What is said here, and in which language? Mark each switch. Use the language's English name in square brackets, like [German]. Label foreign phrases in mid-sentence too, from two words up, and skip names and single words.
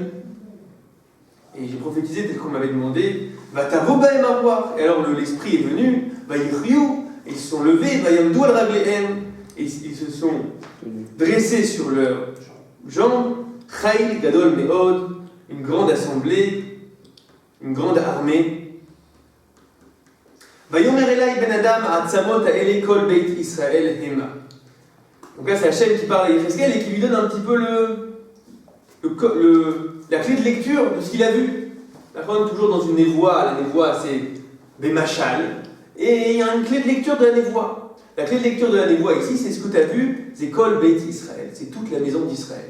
[French] Et j'ai prophétisé tel qu'on m'avait demandé, [Hebrew] ותבוא את הרוח. [French] Et alors l'esprit est venu, Ve'yiryu. Ils se sont levés, et ils se sont dressés sur leurs jambes, [Hebrew] חיל גדול מאד, [French] une grande assemblée, une grande armée. [Hebrew] ויאמר אלי בן אדם העצמות האלה כל בית ישראל המה. [French] Donc là c'est Hachem qui parle à Yecheskel et qui lui donne un petit peu la clé de lecture de ce qu'il a vu. D'accord, toujours dans une névoie, la névoie c'est Bemachal. Et il y a une clé de lecture de la névoie. La clé de lecture de la névoie ici, c'est ce que tu as vu, c'est [Hebrew] כל בית ישראל, [French] c'est toute la maison d'Israël.